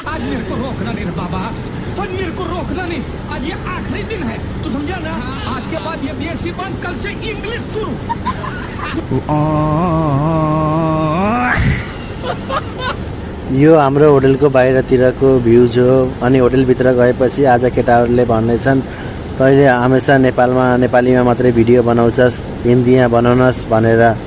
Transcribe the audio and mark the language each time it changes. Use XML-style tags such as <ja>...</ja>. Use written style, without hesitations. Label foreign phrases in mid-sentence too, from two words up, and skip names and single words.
<hi>आज मेरे को रोकना नहीं रे बाबा, और मेरे को रोकना नहीं। आज ये आखिरी दिन है, तू समझा ना? आज के बाद ये देसी बंद, कल से इंग्लिश शुरू।</hi> <ne>यो हाम्रो होटलको बाहिरतिरको भ्यूज हो। अनि होटलभित्र गएपछि आज केटाहरूले भन्नेछन् तैँले हमेसा नेपालीमा मात्रै भिडियो बनाउँछस्, हिन्दीमा बनाउनस् भनेर।</ne>